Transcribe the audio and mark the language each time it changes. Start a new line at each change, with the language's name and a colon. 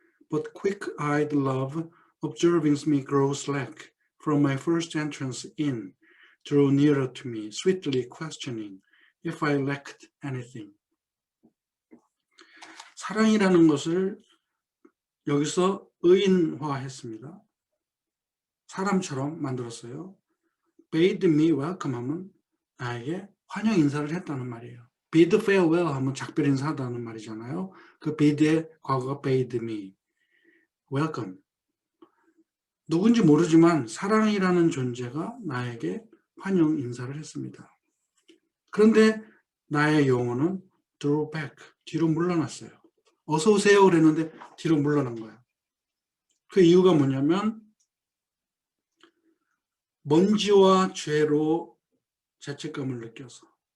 English: But quick-eyed love, observing me grow slack, from my first entrance in, drew nearer to me, sweetly questioning if I lacked anything.
Korean: 사랑이라는 것을 여기서 의인화했습니다. 사람처럼 만들었어요.
English: bade me welcome
Korean: 하면 나에게 환영 인사를 했다는 말이에요.
English: bid farewell
Korean: 하면 작별 인사하다는 말이잖아요. 그 bid의 과거가
English: bade me welcome.
Korean: 누군지 모르지만 사랑이라는 존재가 나에게 환영 인사를 했습니다. 그런데 나의 영혼은
English: drew back,
Korean: 뒤로 물러났어요. 어서 오세요 그랬는데 뒤로 물러난 거예요. 그 이유가 뭐냐면 먼지와 죄로 죄책감을 느껴서.